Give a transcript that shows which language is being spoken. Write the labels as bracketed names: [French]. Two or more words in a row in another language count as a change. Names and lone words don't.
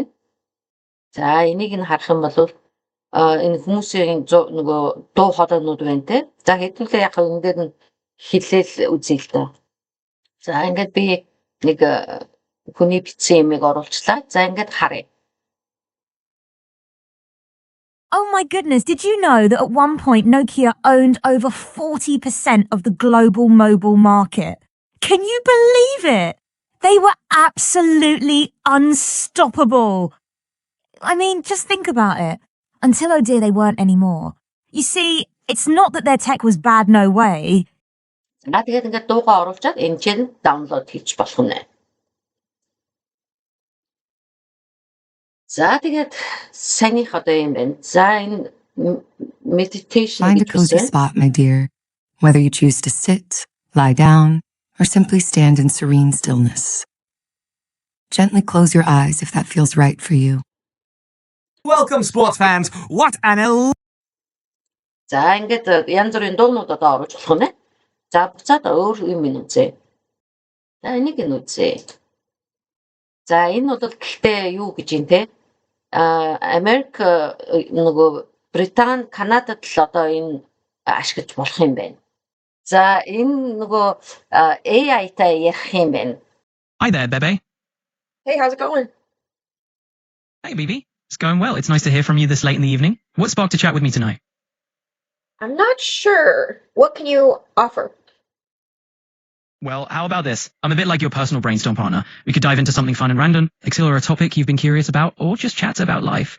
[Mongolian] За энийг нь харах юм бол энэ хүмүүсийн нөгөө дуу хоолойнууд байна те. За хэдүүлээ яг энэ дээр нь хэлээл үзье л доо. За ингээд би нэг хүний бичсэн юмыг оруулчлаа. За ингээд харъя. [English] Oh my goodness, did you know that at one point Nokia owned over 40% of the global mobile market? Can you believe it? They were absolutely unstoppable. I mean, just think about it. Until oh dear, they weren't anymore. You see, it's not that their tech was bad, no way. [Mongolian] Тэгээд ингээд дуугаа оруулчаад энэ чинь download хийж болох нь. За тэгээд санийх одоо юм байна. За энэ meditation. [English] Find a cozy spot, my dear. Whether you choose to sit, lie down, or simply stand in serene stillness. Gently close your eyes if that feels right for you. Welcome, sports fans. What an [Mongolian] За ингээд янз бүрийн дуунууд одоо оруулж болох нь. За буцаад өөр юм үзье. За энийг нь үзье. За энэ бол гэхдээ юу гэж юм те? Америк нөгөө Британи, Канадад л одоо энэ ашиглаж болох юм байна. За энэ нөгөө AI-тай ярих юм байна. [English] Hi there, Bebe. Hey, how's it going? Hey, BB. It's going well. It's nice to hear from you this late in the evening. What sparked a chat with me tonight? I'm not sure. What can you offer? Well, how about this? I'm a bit like your personal brainstorm partner. We could dive into something fun and random, explore a topic you've been curious about, or just chat about life.